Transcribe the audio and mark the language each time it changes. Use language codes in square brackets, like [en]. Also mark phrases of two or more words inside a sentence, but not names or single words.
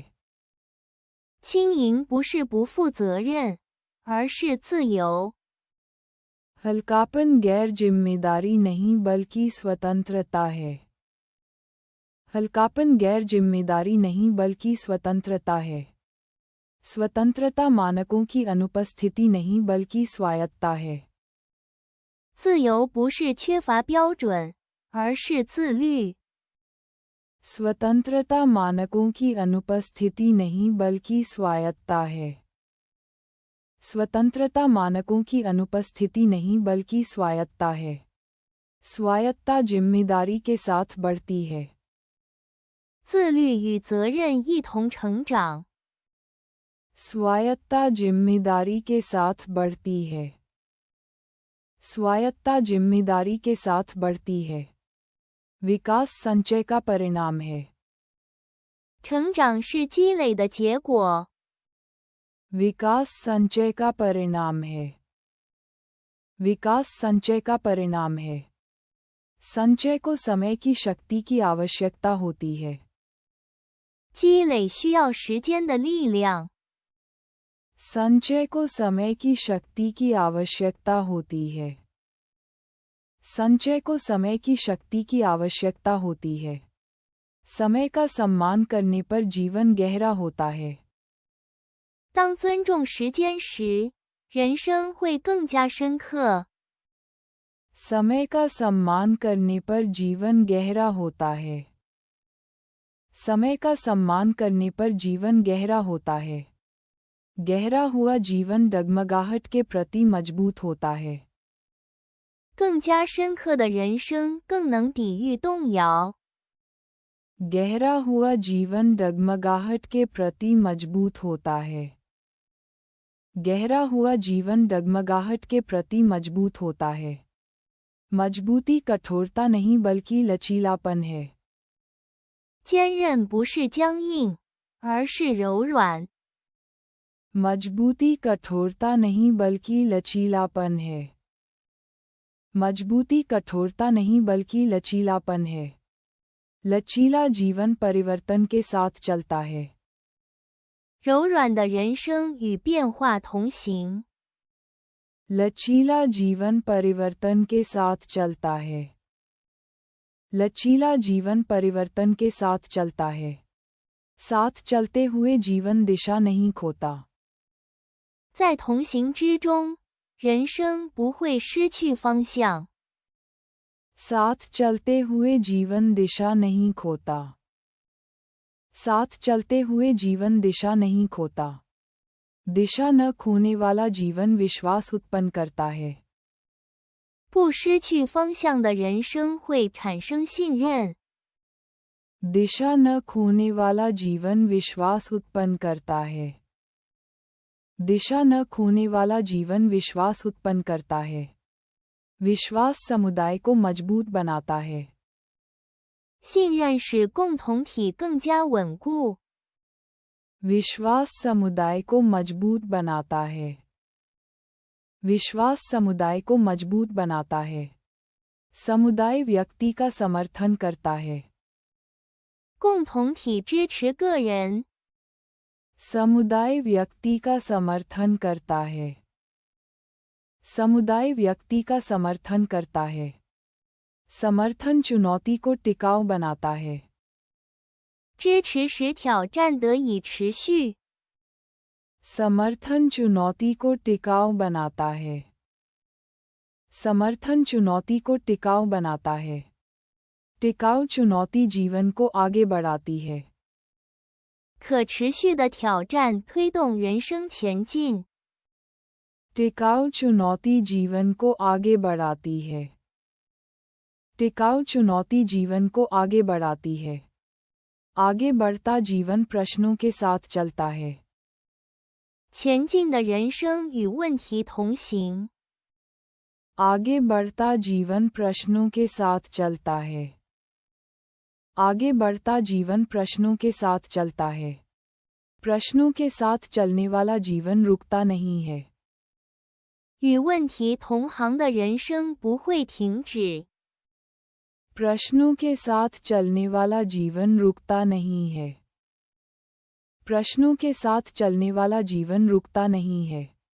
[zh] 轻盈不是不负责任，而是自由。 [hi] हल्कापन गैर जिम्मेदारी नहीं बल्कि स्वतंत्रता है। हल्कापन गैर जिम्मेदारी नहीं बल्कि स्वतंत्रता है। स्वतंत्रता मानकों की अनुपस्थिति नहीं बल्कि स्वायत्तता है। [zh] 自由不是缺乏标准，而是自律。 [hi] स्वतंत्रता मानकों की अनुपस्थिति नहीं बल्कि स्वायत्तता है। स्वतंत्रता मानकों की अनुपस्थिति नहीं बल्कि स्वायत्तता है। स्वायत्तता जिम्मेदारी के साथ बढ़ती है। [zh] 自律与责任一同成长。 [hi] स्वायत्तता जिम्मेदारी के साथ बढ़ती है। स्वायत्तता जिम्मेदारी के साथ बढ़ती है। विकास संचय का परिणाम है। [zh] 成长是积累的结果。 [hi] विकास संचय का परिणाम है। विकास संचय का परिणाम है। संचय को समय की शक्ति की आवश्यकता होती है। [zh] 积累需要时间的力量。 [hi] संचय को समय की शक्ति की आवश्यकता होती है। संचय को समय की शक्ति की आवश्यकता होती है। समय का सम्मान करने पर जीवन गहरा होता है। [zh] 当尊重时间时，人生会更加深刻。 [hi] समय का सम्मान करने पर जीवन गहरा होता है। समय का सम्मान करने पर जीवन गहरा होता है। गहरा हुआ जीवन डगमगाहट के प्रति मजबूत होता है। [zh] 更加深刻的人生更能抵御动摇。 [hi] गहरा हुआ जीवन डगमगाहट के प्रति मजबूत होता है। गहरा हुआ जीवन डगमगाहट के प्रति मजबूत होता है। मजबूती कठोरता नहीं बल्कि लचीलापन है। [zh] 坚韧不是僵硬，而是柔软。 [hi] मजबूती कठोरता नहीं बल्कि लचीलापन है। मजबूती कठोरता नहीं बल्कि लचीलापन है। लचीला जीवन परिवर्तन के साथ चलता है। [zh] 柔软的人生与变化同行。 [hi] लचीला जीवन परिवर्तन के साथ चलता है। लचीला जीवन परिवर्तन के साथ चलता है। साथ चलते हुए जीवन दिशा नहीं खोता। [zh] 在同行之中，人生不会失去方向。 [hi] साथ चलते हुए जीवन दिशा नहीं खोता। साथ चलते हुए जीवन दिशा नहीं खोता। दिशा न खोने वाला जीवन विश्वास उत्पन्न करता है। [zh] 不失去方向的人生会产生信任。 [hi] दिशा न खोने वाला जीवन विश्वास उत्पन्न करता है। दिशा न खोने वाला जीवन विश्वास उत्पन्न करता है। विश्वास समुदाय को मजबूत बनाता है। [zh] 信任使共同体更加稳固。 [hi] विश्वास समुदाय को मजबूत बनाता है। विश्वास समुदाय को मजबूत बनाता है। समुदाय व्यक्ति का समर्थन करता है। [zh] 共同体支持个人。 [hi] समुदाय व्यक्ति का समर्थन करता है। समुदाय व्यक्ति का समर्थन करता है। समर्थन चुनौती को टिकाऊ बनाता है। [zh] 支持使挑战得以持续。 [hi] समर्थन चुनौती को टिकाऊ बनाता है। समर्थन चुनौती को टिकाऊ बनाता है। टिकाऊ चुनौती जीवन को आगे बढ़ाती है। [zh] 可持续的挑战推动人生前进。 [hi] टिकाऊ चुनौती जीवन को आगे बढ़ाती है। टिकाऊ चुनौती जीवन को आगे बढ़ाती है। आगे बढ़ता जीवन प्रश्नों के साथ चलता है। [zh] 前进的人生与问题同行。 [hi] आगे बढ़ता जीवन प्रश्नों के साथ चलता है। आगे बढ़ता जीवन प्रश्नों के साथ चलता है। प्रश्नों के साथ चलने वाला जीवन रुकता नहीं है। [zh] 与问题同行的人生不会停止。 [hi] प्रश्नों के साथ चलने वाला जीवन रुकता नहीं है। प्रश्नों के साथ चलने वाला जीवन रुकता नहीं है।